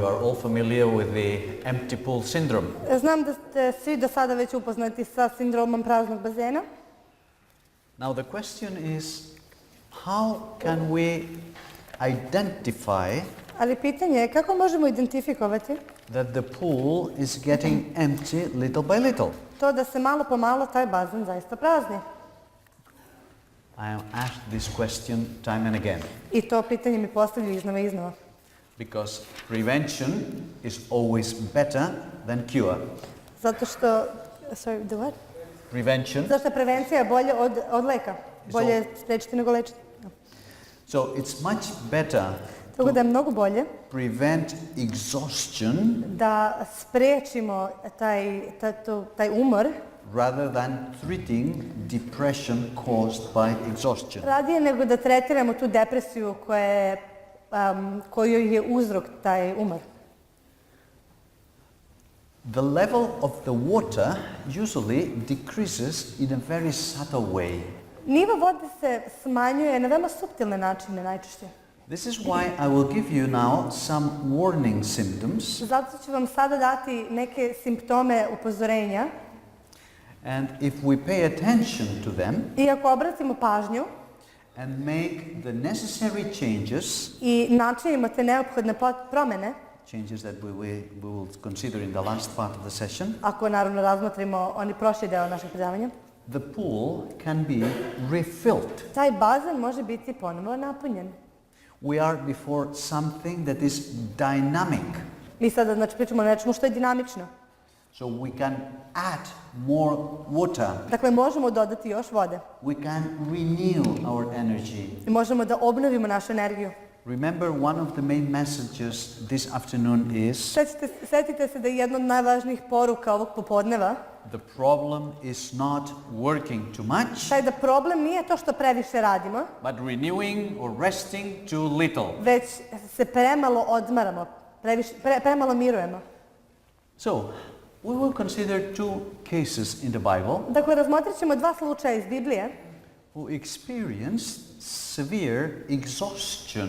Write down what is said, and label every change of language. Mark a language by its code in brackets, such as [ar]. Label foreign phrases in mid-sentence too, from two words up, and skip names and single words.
[en] all familiar with the empty pool syndrome. [bs] Znam da ste svi do sada već upoznati sa sindromom praznog bazena. [en] Now the question is, how can we identify [bs] Ali pitanje je kako možemo identifikovati [en] that the pool is getting empty little by little? [bs] to da se malo po malo taj bazen zaista prazni. [en] I am asked this question time and again. [bs] I to pitanje mi postavljaju iznova i iznova. [en] Because prevention is always better than cure. [bs] Zato što, [en] sorry, the what? Prevention. [bs] Zato što je prevencija bolje od leka. Bolje je spriječiti nego lečiti. [en] So it's much better [bs] Tako da je mnogo bolje [en] prevent exhaustion [bs] da spriječimo taj umor [en] rather than treating depression caused by exhaustion. [bs] radije nego da tretiramo tu depresiju kojoj je uzrok taj umor. [en] The level of the water usually decreases in a very subtle way. [bs] Nivo vode se smanjuje na veoma suptilne načine najčešće. [en] This is why I will give you now some warning symptoms. [bs] Zato ću vam sada dati neke simptome upozorenja. [en] And if we pay attention to them [bs] I ako obratimo pažnju [en] and make the necessary changes, [bs] i načinimo te neophodne promjene, [en] changes that we will consider in the last part of the session, [bs] ako naravno razmotrimo oni prošli deo našeg predavanja, [en] the pool can be refilled. [bs] taj bazen može biti ponovo napunjen. [en] We are before something that is dynamic. [bs] Mi sada znači pričamo o nečemu što je dinamično. [en] So we can add more water. [bs] Dakle, možemo dodati još vode. [en] We can renew our energy. [bs] I možemo da obnovimo našu energiju. [en] Remember, one of the main messages this afternoon is [bs] Sjetite se da je jedna od najvažnijih poruka ovog popodneva [en] the problem is not working too much, [bs] taj da problem nije to što previše radimo, [en] but renewing or resting too little. [bs] već se premalo odmaramo, premalo mirujemo. [en] So, we will consider two cases in the Bible [bs] Dakle, razmotrit ćemo dva slučaja iz Biblije [en] who experienced severe exhaustion